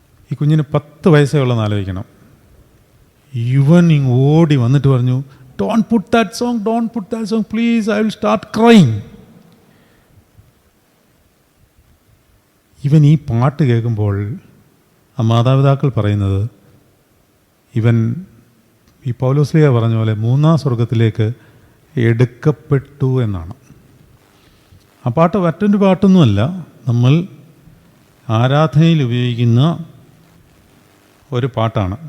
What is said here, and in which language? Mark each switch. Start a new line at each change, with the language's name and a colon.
Malayalam: ഈ കുഞ്ഞിന് 10 വയസ്സേ ഉള്ളതെന്ന് ആലോചിക്കണം. ഇവൻ ഓടി വന്നിട്ട് പറഞ്ഞു,
English: "Don't put that song, please, I will start crying."
Malayalam: ഇവൻ ഈ പാട്ട് കേൾക്കുമ്പോൾ ആ മാതാപിതാക്കൾ പറയുന്നത്, ഇവൻ ഈ പൗലോസ്ലീഹ പറഞ്ഞ പോലെ 3-ാം സ്വർഗത്തിലേക്ക് എടുക്കപ്പെട്ടു എന്നാണ്. ആ പാട്ട് മറ്റൊരു പാട്ടൊന്നുമല്ല, നമ്മൾ ആരാധനയിൽ ഉപയോഗിക്കുന്ന ഒരു പാട്ടാണ്.